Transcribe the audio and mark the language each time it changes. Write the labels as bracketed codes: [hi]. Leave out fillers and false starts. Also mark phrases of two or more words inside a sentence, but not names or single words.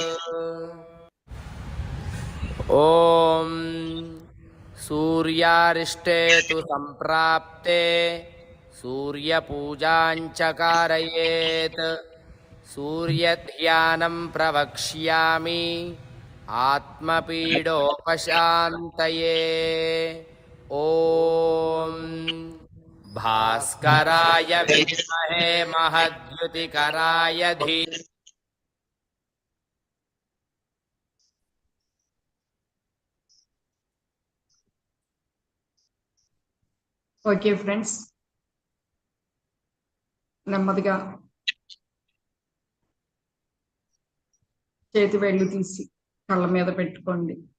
[sa] ॐ सूर्यारिष्टे तु सम्प्राप्ते सूर्यपूजां च कारयेत् सूर्यध्यानं प्रवक्ष्यामि आत्मपीडोपशान्तये ॐ भास्कराय विद्महे महद्युतिकराय धीमहि [en] OK friends, [te] నెమ్మదిగా చేతి వేళ్ళు తీసి కళ్ళ మీద పెట్టుకోండి.